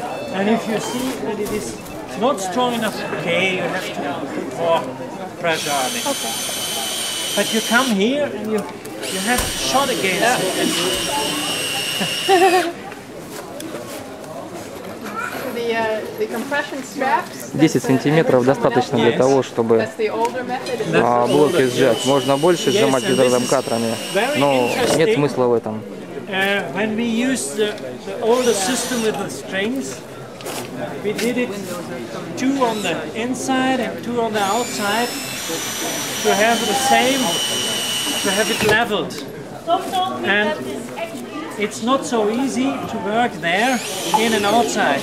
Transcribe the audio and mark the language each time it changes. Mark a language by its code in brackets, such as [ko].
[en] And if you see that it is not strong enough, okay, you have to put more pressure on it. Okay. But you come here and you have shot against it. The compression straps. [ru] 10 сантиметров достаточно для того, чтобы блоки сжать. Можно больше сжимать гидрозамкаторами, но нет смысла в этом. [en] When we used the older system with the strings, we did it 2 on the inside and 2 on the outside to have the same, to have it leveled. And it's not so easy to work there, in and outside.